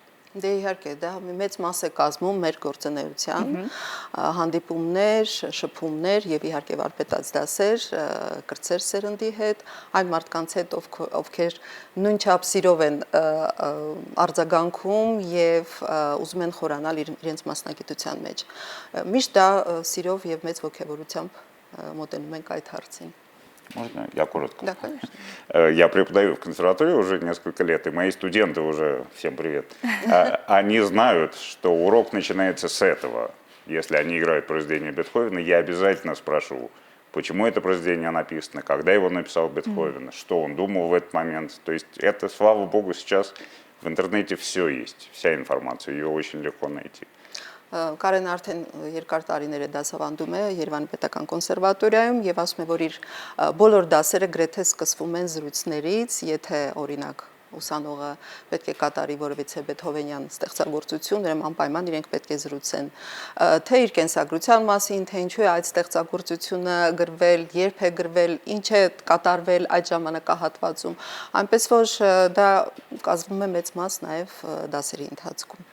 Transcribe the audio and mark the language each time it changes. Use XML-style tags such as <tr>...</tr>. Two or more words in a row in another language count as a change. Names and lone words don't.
<hy>Դե իհարկե, դա մի մեծ մաս է կազմում մեր գործունեության, հանդիպումներ, շփումներ եւ իհարկե վարպետաց դասեր, կրտսեր սերնդի հետ, այն մարդկանց հետ, ովքեր նույնչափ սիրով են արձագանքում եւ ուզում են խորանալ իրենց մասնագիտության մեջ։ Միշտ դա սիրով եւ մեծ ոգևորությամբ մոտենում ենք այդ հարցին։</hy> <ru>Можно я коротко? Да, конечно. Я преподаю в консерватории уже несколько лет, и мои студенты уже, всем привет, они знают, что урок начинается с этого. Если они играют произведение Бетховена, я обязательно спрашиваю, почему это произведение написано, когда его написал Бетховен, что он думал в этот момент. То есть это, слава богу, сейчас в интернете все есть, вся информация, ее очень легко найти.</ru> <hy>Կարեն արդեն երկար տարիներ է դասավանդում է Երևանի պետական կոնսերվատորիայում եւ ասում է, որ իր բոլոր դասերը գրեթե սկսվում են զրույցներից, եթե օրինակ ուսանողը պետք է կատարի որևիցե Բեթհովենյան ստեղծագործություն, ուրեմն անպայման իրենք պետք է զրուցեն թե իր կենսագրության մասին, թե ինչու է այդ ստեղծագործությունը գրվել, երբ է գրվել, ինչ է կատարվել այդ ժամանակահատվածում, այնպես որ դա կազմում է մեծ մաս նաեւ դասերի ընթացքում։</hy>